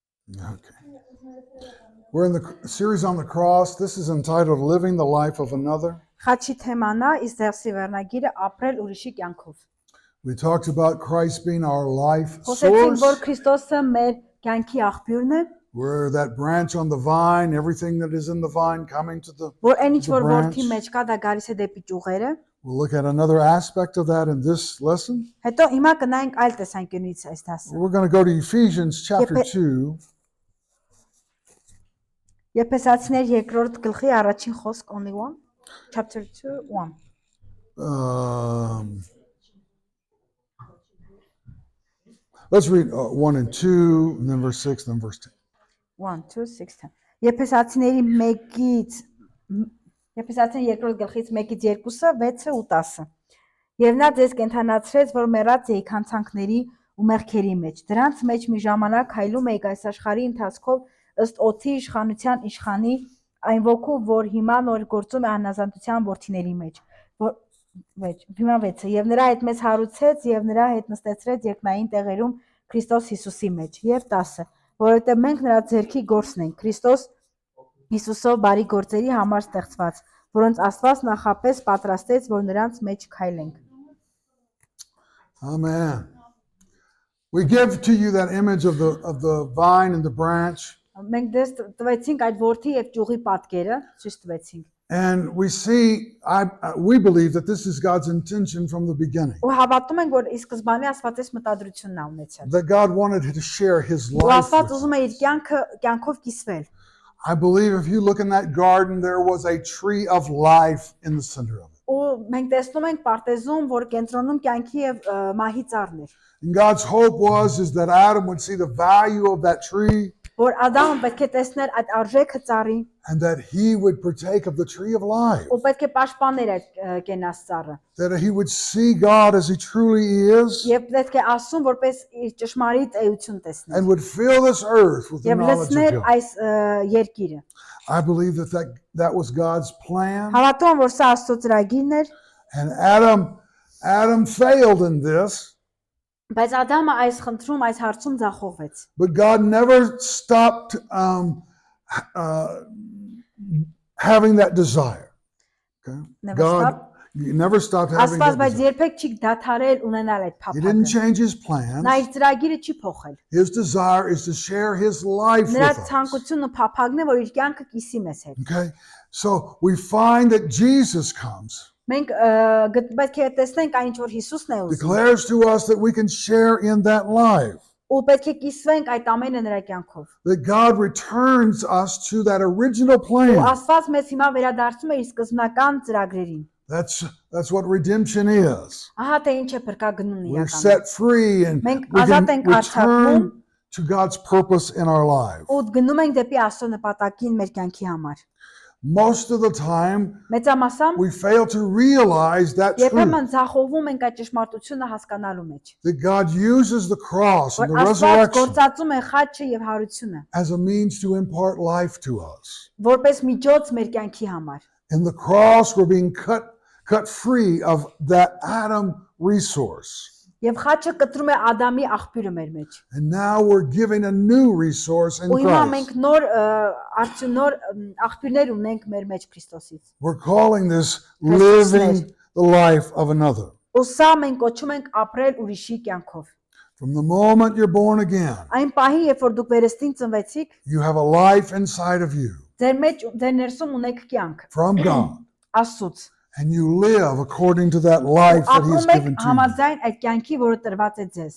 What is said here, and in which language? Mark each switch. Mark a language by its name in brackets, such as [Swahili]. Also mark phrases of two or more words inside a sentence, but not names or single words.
[English] Okay. We're in the series on the cross. This is entitled Living the Life of Another. [Armenian] Խաչի թեման է Իսրայելի վերնագիրը ապրել ուրիշի կյանքով։ [English] We talked about Christ being our life [Armenian] Խոսեցինք, որ [English] source. [Armenian] Քրիստոսը մեր կյանքի աղբյուրն է, [English] We're that branch on the vine, everything that is in the vine coming to the. [Armenian] որ այն ինչ [English] The [Armenian] որ [English] branch. [Armenian] որդի մեջ կա, դա գալիս է դեպի ճյուղերը։ [English] We'll look at another aspect of that in this lesson. [Armenian] Հետո հիմա կնայենք այլ տեսանկյունից այս դասը։ [English] We're going to go to Ephesians chapter [Armenian] Եփե- [English] 2. [Armenian] Եփեսացիներ 2-րդ գլխի առաջին խոսք [English] only one, chapter 2:1. Let's read 1 and 2, and then verse 6, then verse 10. [Armenian] 1 2 6 10 Եփեսացիների 1-ից Եփեսացիների 2-րդ գլխից 1-ից 2-ը 6-ը ու 10-ը Եվ նա ձեզ կենթանացրեց, որ մեռած էիք հանցանքների ու մեղքերի մեջ։ Դրանց մեջ մի ժամանակ հայլում էիք այս աշխարհի ընթացքով ըստ օդի իշխանության իշխանի այն ոգու, որ հիմա նոր գործում է անազանտության որդիների մեջ։ Հիմա 6-ը եւ նրա հետ մեզ հարուցեց եւ նրա հետ նստեցրեց երկնային տեղերում Քրիստոս Հիսուսի մեջ եւ 10-ը որովհետեւ մենք նրա ձեռքի գործն ենք Քրիստոս Հիսուսով բարի գործերի համար ստեղծված, որոնց Աստված նախապես պատրաստեց, որ նրանց մեջ քայլենք։ [English] Amen. We give to you that image of the vine and the branch, [Armenian] Մենք դες տվեցինք այդ որդի եւ ճյուղի պատկերը, ցույց տվեցինք։ [English] and we see, we believe that this is God's intention from the beginning. [Armenian] Ու havատում ենք, որ ի սկզբանե Աստվածից մտադրությունն ա ունեցել։ [English] That God wanted to share His [Armenian] Ու [English] life [Armenian] Աստված [English] with us. [Armenian] ուզում է իր կյանքով կիսվել։ [English] I believe if you look in that garden, there was a tree of life in the center of it. [Armenian] Ու մենք տեսնում ենք պարտեզում, որ կենտրոնում կյանքի եւ մահի ծառն էր։ [English] And God's hope is that Adam would see the value of that tree [Armenian] Որ Ադամը պետք է տեսներ այդ արժեքը ծառի, [English] and that he would partake of the tree of life. [Armenian] ու պետք է պաշտպաներ այդ կենաց ծառը։ [English] That he would see God as He truly is [Armenian] Եվ պետք է ասում, որպես իր ճշմարիտ էություն տեսներ։ [English] and would fill this earth with the [Armenian] Եվ [English] knowledge [Armenian] լցներ [English] of God. [Armenian] այս երկիրը։ [English] I believe that was God's plan. [Armenian] Հավատում եմ, որ սա Աստծո ծրագիրն էր, [English] And Adam failed in this, [Armenian] բայց Ադամը այս խնդրում, այս հարցում ձախողվեց։ [English] but God never stopped having that desire. Okay? Never God stopped. never stopped having [Armenian] Աստված [English] that [Armenian] բայց [English] desire. [Armenian] երբեք չի դադարել ունենալ այդ [English] He didn't [Armenian] փափագը։ [English] change His plans. [Armenian] Նա իր ծրագիրը չի փոխել։ [English] His desire is to share His life with [Armenian] Նրա [English] us. [Armenian] ցանկությունն ու փափագն է, որ իր կյանքը կիսի մեզ հետ։ [English] Okay? So we find that Jesus comes, [Armenian] Մենք պետք է տեսնենք այն ինչ որ Հիսուսն է ուզում։ [English] declares to us that we can share in that life. [Armenian] Ու պետք է կիսվենք այդ ամենը նրա կյանքով։ [English] That God returns us to that original [Armenian] Ու [English] plan. [Armenian] Աստված մեզ հիմա վերադարձում է իր սկզբնական ծրագրերին։ [English] That's what redemption is. [Armenian] Ահա թե ինչ է փրկագնուն [English] We're [Armenian] իրականում։ [English] set free and [Armenian] Մենք [English] we [Armenian] ազատ [English] can [Armenian] ենք արձակվում [English] return to God's purpose in our life. [Armenian] ու գնում ենք դեպի Աստծո նպատակին մեր կյանքի համար։ [English] Most of the time, [Armenian] Մեծամասամբ [English] we fail to realize that truth. [Armenian] երբեմն ձախողվում ենք այդ ճշմարտությունը հասկանալու մեջ։ [English] That God uses the cross and [Armenian] Որ [English] the [Armenian] Աստված [English] resurrection [Armenian] գործածում է խաչը եւ հարությունը, [English] as a means to impart life to us. [Armenian] որպես միջոց մեր կյանքի համար։ [English] In the cross, we're being cut free of that Adam resource. [Armenian] Եւ խաչը կտրում է Ադամի աղբյուրը մեր մեջ։ [English] And now we're giving a new resource in [Armenian] Ու հիմա [English] Christ. [Armenian] մենք նոր աղբյուրներ ունենք մեր մեջ Քրիստոսից։ [English] We're calling this Christ's living the life of another. [Armenian] Ու սա մենք կոչում ենք ապրել ուրիշի կյանքով։ [English] From the moment you're born again, [Armenian] Այն պահի, երբ որ դուք վերստին ծնվեցիք, [English] you have a life inside of you [Armenian] ձեր ներսում ունեք կյանք [English] from God. [Armenian] Աստծուց։ [English] And you live according to that life that He's [Armenian] Ապրում եք [English] given to you. [Armenian] համաձայն այդ կյանքի, որը տրված է ձեզ։